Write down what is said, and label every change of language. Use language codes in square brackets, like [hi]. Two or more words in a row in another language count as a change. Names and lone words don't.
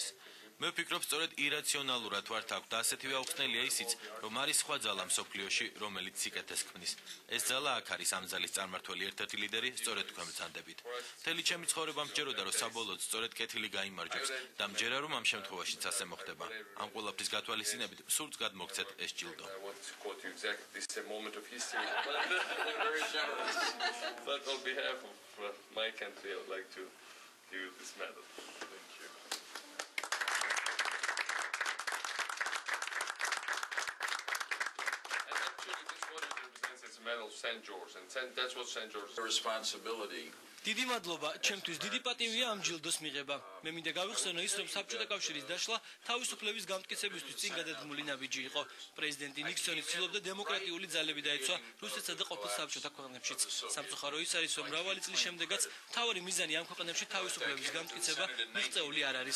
[ka] მე ვფიქრობ, სწორედ ირაციონალურად ვართ აქ და ასეთივე აუხსნელია ისიც, რომ არის სხვა ძალა მსოფლიოში, რომელიც სიკეთეს ქმნის. ეს ძალა აქ არის ამ ძალის წარმმართველი ერთ-ერთი ლიდერი, სწორედ თქვენ ბრძანდებით. მთელი ჩემი ცხოვრება მჯეროდა, რომ საბოლოოდ სწორედ კეთილი გაიმარჯვებს და მჯერა, რომ ამ შემთხვევაშიც ასე მოხდება. ამ ყველაფრის გათვალისწინებით სურს გადმოგცეთ ეს ჯილდო. [en] But on behalf of my country, I would like to give you this medal. Thank you. And actually, this one represents as a medal of St. George, and that's what St. George is. Responsibility. [ka] დიდი მადლობა, ჩემთვის დიდი პატივია ამ ჯილდოს მიღება. მე მინდა გავიხსენო ის, რომ საბჭოთა კავშირის დაშლა თავისუფლების გამტკიცებისთვის წინ გადადგმული ნაბიჯი იყო. პრეზიდენტი ნიქსონი ცდილობდა დემოკრატიული ძალები დაეცვა რუსეთსა და ყოფილ საბჭოთა ქვეყნებშიც. სამწუხარო ის არის, რომ მრავალი წლის შემდეგაც მთავარი მიზანი ამ ქვეყნებში თავისუფლების გამტკიცება მიღწეული არ არის.